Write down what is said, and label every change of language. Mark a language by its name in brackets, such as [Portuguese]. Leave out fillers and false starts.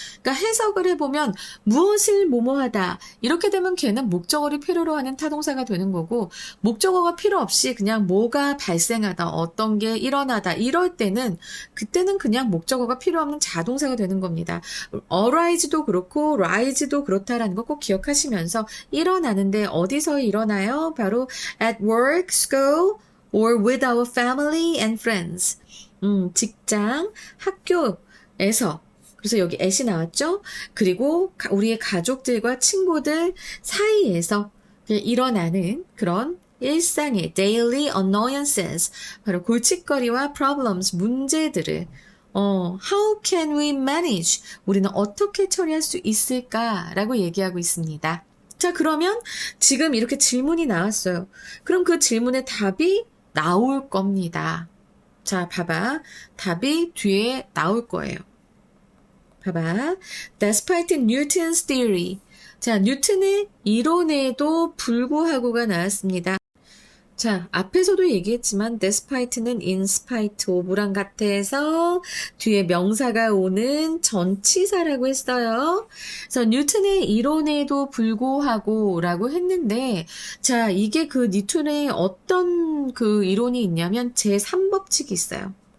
[Korean] 그러니까 해석을 해보면 무엇을 뭐뭐하다 이렇게 되면 걔는 목적어를 필요로 하는 타동사가 되는 거고 목적어가 필요 없이 그냥 뭐가 발생하다 어떤 게 일어나다 이럴 때는 그때는 그냥 목적어가 필요 없는 자동사가 되는 겁니다. arise도 그렇고 rise도 그렇다라는 거 꼭 기억하시면서 일어나는데 어디서 일어나요? [English] 바로 at work, school, or with our family and friends. [Korean] 직장, 학교에서. 그래서 여기 at이 나왔죠? 그리고 우리의 가족들과 친구들 사이에서 일어나는 그런 일상의 [English] daily annoyances, [Korean] 바로 골칫거리와 problems, 문제들을 [English] how can we manage? [Korean] 우리는 어떻게 처리할 수 있을까라고 얘기하고 있습니다. 자, 그러면 지금 이렇게 질문이 나왔어요. 그럼 그 질문의 답이 나올 겁니다. 자, 봐봐. 답이 뒤에 나올 거예요. 봐봐. [English] Despite Newton's theory. [Korean] 자, 뉴턴의 이론에도 불구하고가 나왔습니다. 자, 앞에서도 얘기했지만 despite는 [English] in spite of [Korean] 랑 같아서 뒤에 명사가 오는 전치사라고 했어요. 그래서 뉴턴의 이론에도 불구하고 라고 했는데 자, 이게 그 뉴턴의 어떤 그 이론이 있냐면 제3법칙이 있어요.